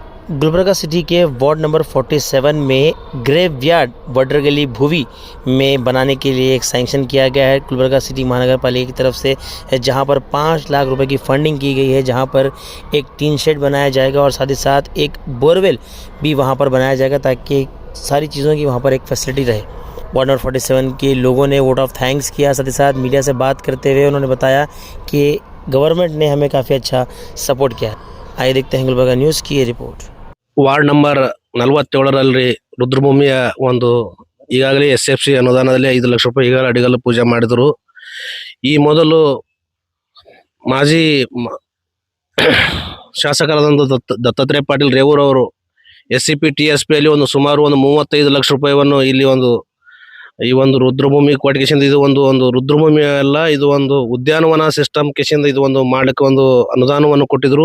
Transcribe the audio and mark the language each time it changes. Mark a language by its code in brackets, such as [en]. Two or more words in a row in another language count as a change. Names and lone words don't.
[hi] गुलबर्गा सिटी के [en] ward number [hi] 47 में [en] graveyard border [hi] गली भूवी में बनाने के लिए एक सैंक्शन किया गया है गुलबर्गा सिटी महानगर पालिका की तरफ से, जहां पर 5 लाख रुपए की फंडिंग की गई है, जहां पर एक [en] tin shed [hi] बनाया जाएगा और साथ ही साथ एक बोरवेल भी वहां पर बनाया जाएगा ताकि सारी चीज़ों की वहां पर एक फैसिलिटी रहे। [en] ward number [hi] 47 के लोगों ने [en] vote of thanks [hi] किया। साथ ही साथ मीडिया से बात करते हुए उन्होंने बताया कि गवर्नमेंट ने हमें काफ़ी अच्छा सपोर्ट किया। आइए देखते हैं गुलबर्गा न्यूज़ की ये रिपोर्ट। [en] ward number [kn] 47ರಲ್ಲಿ ರುದ್ರಭೂಮಿಯ ಒಂದು ಈಗಾಗಲೇ SFC ಅನುದಾನದಲ್ಲಿ 5 ಲಕ್ಷ ರೂಪಾಯಿ ಈಗಾಗಲೇ ಅಡಿಗಲ್ಲು ಪೂಜೆ ಮಾಡಿದರು. ಈ ಮೊದಲು ಮಾಜಿ ಶಾಸಕರಾದಂಥ ದತ್ತಾತ್ರೇಯ ಪಾಟೀಲ್ ರೇವೂರ್ ಅವರು SCP TSP ಅಲ್ಲಿ ಸುಮಾರು 35 ಲಕ್ಷ ರೂಪಾಯಿಯನ್ನು ಇಲ್ಲಿ ಈ ಒಂದು ರುದ್ರಭೂಮಿ ಕೊಟ್ಟಿಗೆಸಿಂದ ಇದು ಒಂದು ರುದ್ರಭೂಮಿ ಅಲ್ಲ, ಇದು ಒಂದು ಉದ್ಯಾನವನ ಸಿಸ್ಟಮ್ ಕೆಸಿಂದ ಇದು ಮಾಡ್ಲಿಕ್ಕೆ ಅನುದಾನವನ್ನು ಕೊಟ್ಟಿದ್ರು.